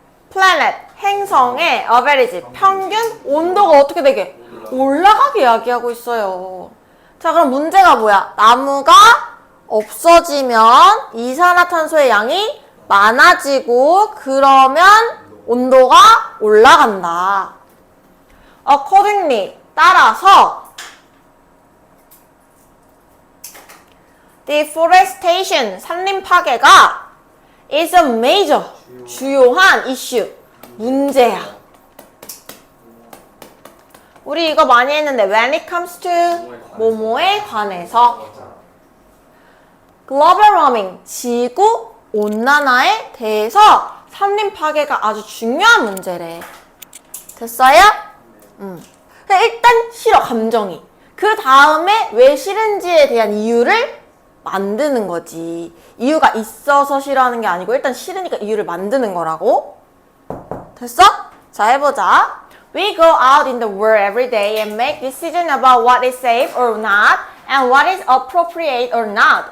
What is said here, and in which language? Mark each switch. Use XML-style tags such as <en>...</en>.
<ko>planet, 행성의 average, 평균 온도가 어떻게 되게? 올라가게 야기하고 있어요. 자, 그럼 문제가 뭐야? 나무가 없어지면 이산화탄소의 양이 많아지고 그러면 온도가 올라간다.</ko> <en>Accordingly,</en> <ko>따라서</ko> <en>deforestation,</en> <ko>산림 파괴가</ko> <en>is a major,</en> <ko>주요한</ko> <en>issue,</en> <ko>문제야. 우리 이거 많이 했는데</ko> <en>when it comes to</en> <ko>뭐뭐에 관해서</ko> <en>global warming,</en> <ko>지구 온난화에 대해서 산림 파괴가 아주 중요한 문제래. 됐어요? 일단 싫어, 감정이. 그 다음에 왜 싫은지에 대한 이유를 만드는 거지. 이유가 있어서 싫어하는 게 아니고 일단 싫으니까 이유를 만드는 거라고. 됐어? 자, 해보자.</ko> <en>We go out in the world every day and make decisions about what is safe or not and what is appropriate or not.</en>